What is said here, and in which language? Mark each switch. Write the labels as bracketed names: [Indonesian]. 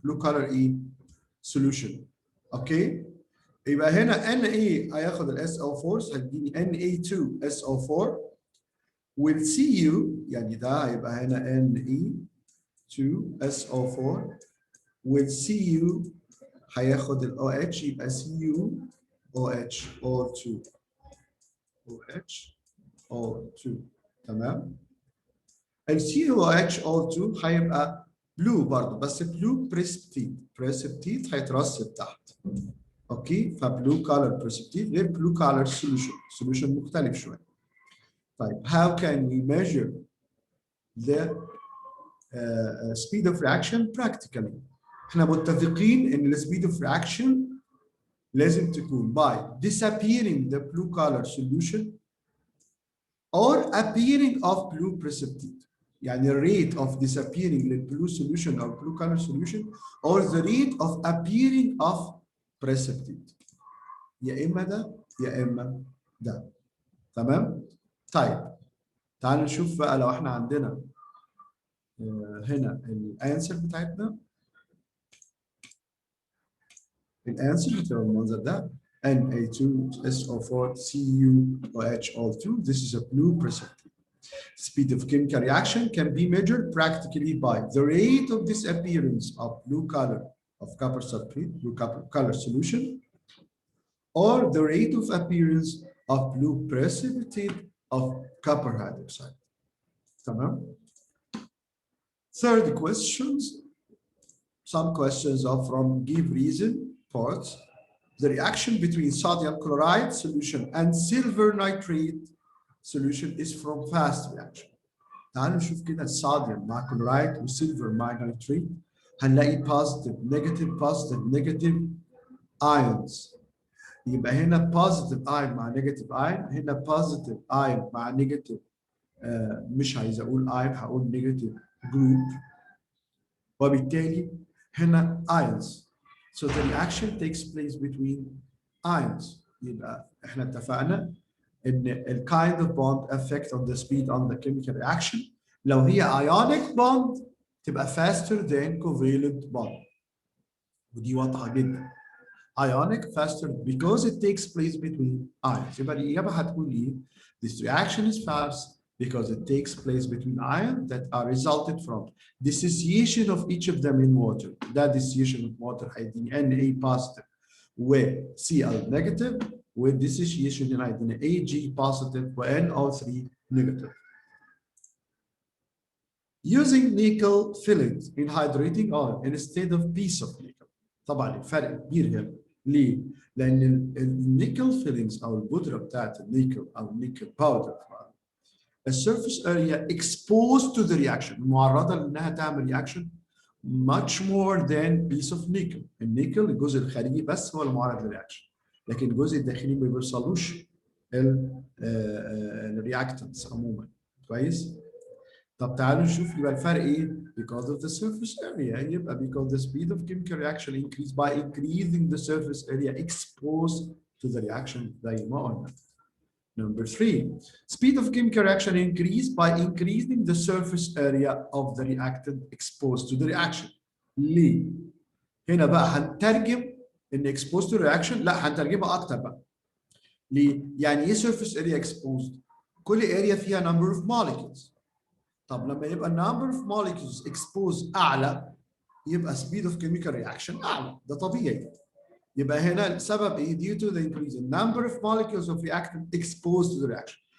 [English] Blue color [Arabic] ايه؟ [English] solution. [Arabic] اوكي؟ يبقى هنا Na هياخد ال SO4 هتديني Na2SO4 وال Cu يعني ده هيبقى هنا Na2SO4 وال Cu هياخد ال OH يبقى CuOH O2 OH O2 تمام؟ ال CuOH O2 هيبقى بلو برضه بس [English] blue precipitate [Arabic] هيترسب تحت. [English] okay فبلو colour precipitate [Arabic] غير [English] blue colour solution [Arabic] مختلف شويه. طيب [English] how can we measure the speed of reaction practically؟ [Arabic] احنا متفقين ان [English] the speed of reaction [Arabic] لازم تكون [English] by disappearing the blue color solution or appearing of blue precipitate. [Arabic] يعني [English] rate of disappearing the blue solution or blue color solution or the rate of appearing of precipitate. [Arabic] يا اما ده يا اما ده. تمام؟ طيب تعالوا نشوف بقى لو احنا عندنا هنا الانسر بتاعتنا. الانسر هتبقى بالمنظر ده Na2SO4 CuOH2. [English] This is a blue precipitate. Speed of chemical reaction can be measured practically by the rate of disappearance of blue color of copper sulfate, blue color solution, or the rate of appearance of blue precipitate of copper hydroxide. [Arabic] تمام. [English] Third questions. some questions are from give reason parts. The reaction between sodium chloride solution and silver nitrate solution is from fast reaction. [Arabic] تعالوا نشوف كده الصوديوم مع كلورايد والسيلفر مع نيتريت هنلاقي [English] positive negative ions. [Arabic] يبقى هنا [English] positive ion [Arabic] مع [English] negative ion، [Arabic] هنا positive ion مع negative مش عايز اقول ion هقول [English] negative group، [Arabic] وبالتالي هنا ions. [English] So the reaction takes place between ions. [Arabic] يبقى احنا اتفقنا ان ال [English] kind of bond effect on the speed on the chemical reaction [Arabic] لو هي [English] ionic bond [Arabic] تبقى [English] faster than covalent bond. [Arabic] ودي واضحه جدا. [English] Ionic faster because it takes place between ions. [Arabic] يبقى الإجابة هتكون إيه؟ [English] This reaction is fast because it takes place between ions that are resulted from dissociation of each of them in water. That dissociation of water [Arabic] هيديني [English] Na positive و Cl negative و dissociation هيديني Ag positive و NO3 negative. Using nickel fillings in hydrating oil instead of piece of nickel. [Arabic] طبعا الفرق كبير هنا. ليه؟ لأن النيكل فيلينجز أو البودرة بتاعت النيكل أو النيكل باودر السيرفيس اريا [English] exposed to the reaction [Arabic] معرضة لأنها تعمل [English] reaction much more than piece of nickel. [Arabic] النيكل الجزء الخارجي بس هو المعرض للرياكشن، لكن الجزء الداخلي ما بيوصلوش الرياكتنس عموما. كويس؟ طب تعالوا نشوف يبقى الفرق ايه؟ [English] Because of the surface area. [Arabic] يبقى [English] because the speed of chemical reaction increased by increasing the surface area exposed to the reaction [Arabic] زي ما قلنا. [English] Number 3, speed of chemical reaction increased by increasing the surface area of the reactant exposed to the reaction. [Arabic] ليه؟ هنا بقى هنترجم ان [English] exposed to reaction، [Arabic] لا هنترجمها اكتر بقى. ليه؟ يعني ايه [English] surface area exposed؟ [Arabic] كل area فيها [English] number of molecules. [Arabic] طب لما يبقى [English] number of molecules exposed [Arabic] اعلى يبقى [English] speed of chemical reaction [Arabic] اعلى، ده طبيعي. يبقى هنا السبب ايه؟ [English] due to the increase in number of molecules of reactant exposed to the reaction.